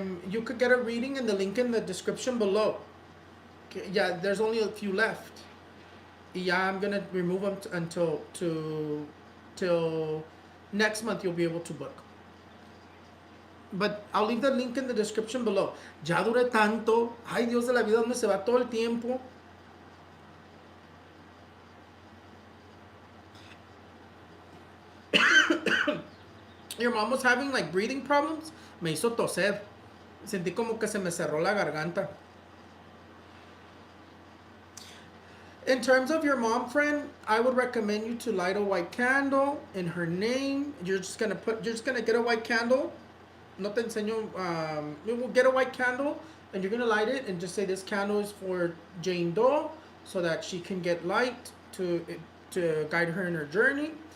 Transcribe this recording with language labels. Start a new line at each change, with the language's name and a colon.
English: You could get a reading in the link in the description below. Yeah, there's only a few left. Yeah, I'm gonna remove them until till next month. You'll be able to book. But I'll leave the link in the description below.
Spanish: Ya duré tanto. Ay, Dios de la vida, ¿dónde se va todo el tiempo?
English: Your mom was having like breathing problems.
Spanish: Me hizo toser. Sentí como que se me cerró la garganta.
English: In terms of your mom, friend, I would recommend you to light a white candle in her name. You're just gonna get a white candle.
Spanish: No te enseño.
English: You will get a white candle, and you're gonna light it, and just say this candle is for Jane Doe, so that she can get light to guide her in her journey.